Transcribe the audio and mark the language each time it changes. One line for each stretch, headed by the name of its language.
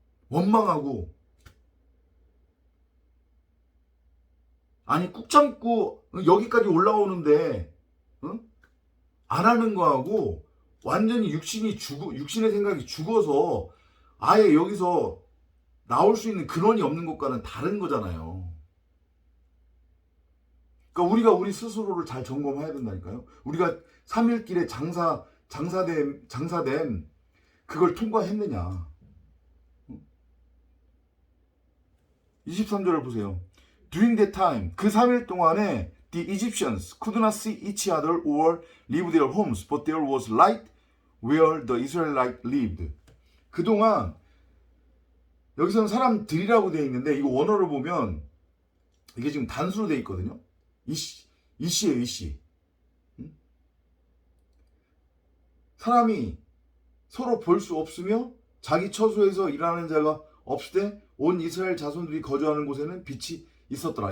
Korean: 원망하고, 아니 꾹 참고 여기까지 올라오는데 안 하는 거하고 완전히 육신의 생각이 죽어서 아예 여기서 나올 수 있는 근원이 없는 것과는 다른 거잖아요. 그러니까 우리가 우리 스스로를 잘 점검해야 된다니까요. 우리가 3일길에 장사된 그걸 통과했느냐. 23절을 보세요.
English: During that time,
Korean: 그 3일 동안에
English: the Egyptians could not see each other or leave their homes, but there was light where the Israelites lived.
Korean: 그동안 여기서는 사람들이라고 되어 있는데 이거 원어를 보면 이게 지금 단수로 되어 있거든요. 이씨예요, 이씨. 사람이 서로 볼 수 없으며 자기 처소에서 일하는 자가 없을 때 온 이스라엘 자손들이 거주하는 곳에는 빛이 있었더라.